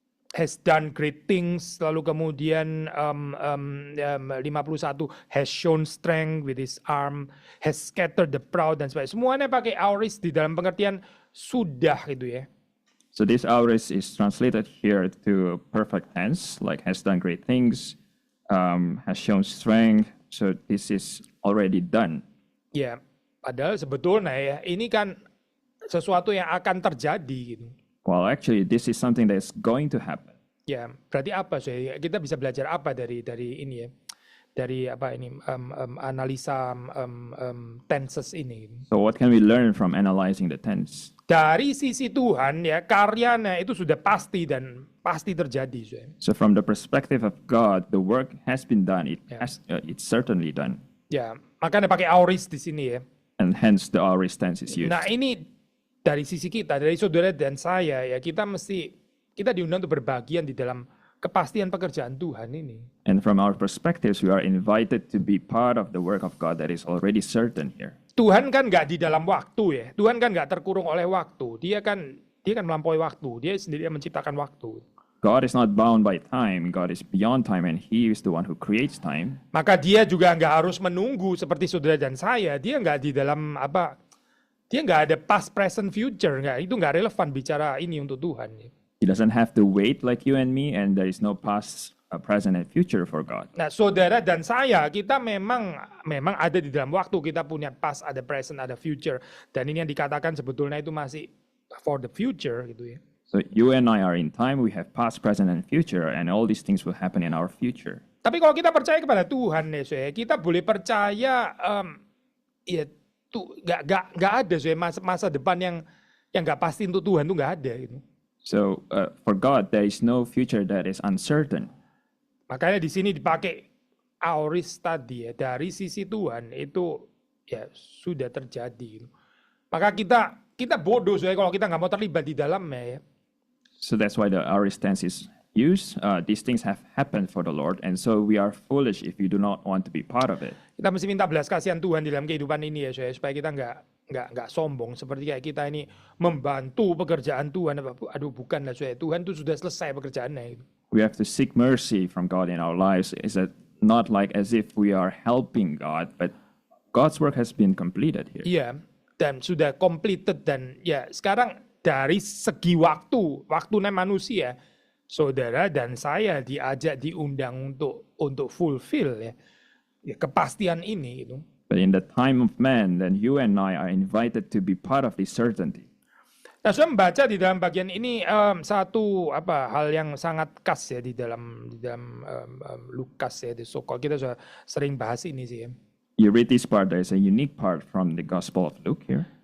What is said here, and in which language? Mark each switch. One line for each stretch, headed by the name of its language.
English: Has done great things,
Indonesian: lalu kemudian
English: 51 has shown strength with his arm, has scattered the proud
Indonesian: dan sebagainya. Semuanya pakai auris di dalam pengertian sudah gitu ya.
English: So this auris is translated here to perfect tense, like has done great things, has shown strength. So this is already done.
Indonesian: Ya, padahal sebetulnya ya ini kan sesuatu yang akan terjadi gitu.
English: Well, actually, this is something that's going to happen.
Indonesian: Ya, berarti apa sih? Kita bisa belajar apa dari ini ya? Dari apa ini analisa tenses ini?
English: So what can we learn from analyzing the tense?
Indonesian: Dari sisi Tuhan ya, karyanya itu sudah pasti dan pasti terjadi.
English: So from the perspective of God, the work has been done. It's certainly done.
Indonesian: Ya, makanya pakai auris di sini ya.
English: And hence the aorist tense is used.
Indonesian: Nah ini dari sisi kita, dari saudara dan saya ya, kita diundang untuk berbagian di dalam kepastian pekerjaan Tuhan ini.
English: And from our perspectives, we are invited to be part of the work of God that is already certain here.
Indonesian: Tuhan kan nggak di dalam waktu ya. Tuhan kan nggak terkurung oleh waktu. Dia kan melampaui waktu. Dia sendiri yang menciptakan waktu.
English: God is not bound by time. God is beyond time, and He is the one who creates time.
Indonesian: Maka dia juga nggak harus menunggu seperti saudara dan saya. Dia nggak di dalam dia nggak ada past, present, future. Itu nggak relevan bicara ini untuk Tuhan.
English: He doesn't have to wait like you and me, and there is no past, present, and future for God.
Indonesian: Nah, saudara dan saya, kita memang ada di dalam waktu. Kita punya past, ada present, ada future. Dan ini yang dikatakan sebetulnya itu masih
English: for the future
Indonesian: gitu ya.
English: So you and I are in time. We have past, present, and future, and all these things will happen in our future.
Indonesian: Tapi kalau kita percaya kepada Tuhan, ya, kita boleh percaya, ya tuh nggak ada masa depan yang nggak pasti untuk Tuhan tuh nggak ada gitu.
English: So for God, there is no future that is uncertain.
Indonesian: Makanya di sini dipakai aorist tadi ya, dari sisi Tuhan itu ya sudah terjadi. Maka kita bodoh kalau kita nggak mau terlibat di dalamnya ya.
English: So that's why the aorist tense is used. These things have happened for the Lord, and so we are foolish if we do not want to be part of it.
Indonesian: Kita mesti minta belas kasihan Tuhan di dalam kehidupan ini ya, supaya kita nggak sombong seperti kayak kita ini membantu pekerjaan Tuhan. Aduh bukanlah Tuhan itu sudah selesai pekerjaannya itu.
English: We have to seek mercy from God in our lives. Is that not like as if we are helping God, but God's work has been completed here.
Indonesian: Iya, dan sudah completed dan ya sekarang dari segi waktunya manusia, saudara dan saya diajak diundang untuk fulfill ya kepastian ini gitu.
English: But in the time of man, then you and I are invited to be part of this certainty.
Indonesian: Nah, saya membaca di dalam bagian ini satu hal yang sangat khas ya di dalam Lukas ya, di
English: so-called
Indonesian: kita sudah sering bahas ini sih ya.
English: You read this part, there is a unique part from the Gospel of Luke here.